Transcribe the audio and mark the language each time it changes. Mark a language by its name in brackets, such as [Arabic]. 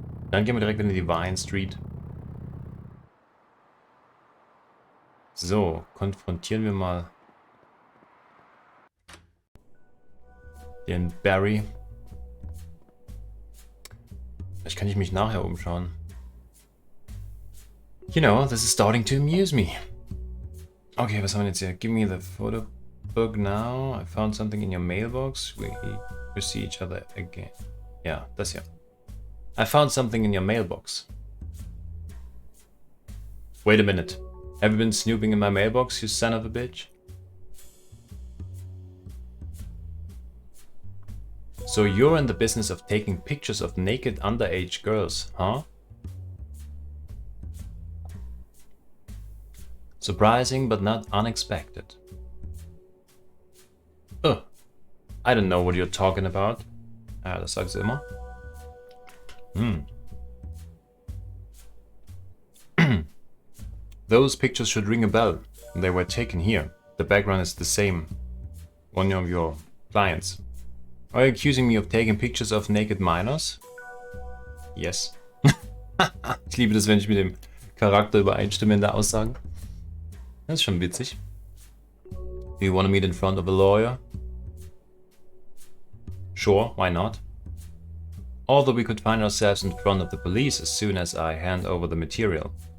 [German] Dann gehen wir direkt in die Vine Street. So, konfrontieren wir mal den Barry. Vielleicht kann ich mich nachher umschauen. [English] You know, this is starting to amuse me. [German] Okay, was haben wir jetzt hier? [English] Give me the photo book now. I found something in your mailbox. We see each other again. Ja, das hier. I found something in your mailbox. Wait a minute. Have you been snooping in my mailbox, you son of a bitch? So you're in the business of taking pictures of naked underage girls, huh? Surprising but not unexpected. Oh, I don't know what you're talking about. Ja, das sagst du immer. Those pictures should ring a bell. They were taken here. The background is the same. One of your clients. Are you accusing me of taking pictures of naked minors? Yes. [German] Ich liebe das, wenn ich mit dem Charakter übereinstimme in der Aussage. Das ist schon witzig. [English] Do you want to meet in front of a lawyer? Sure, why not? Although we could find ourselves in front of the police as soon as I hand over the material.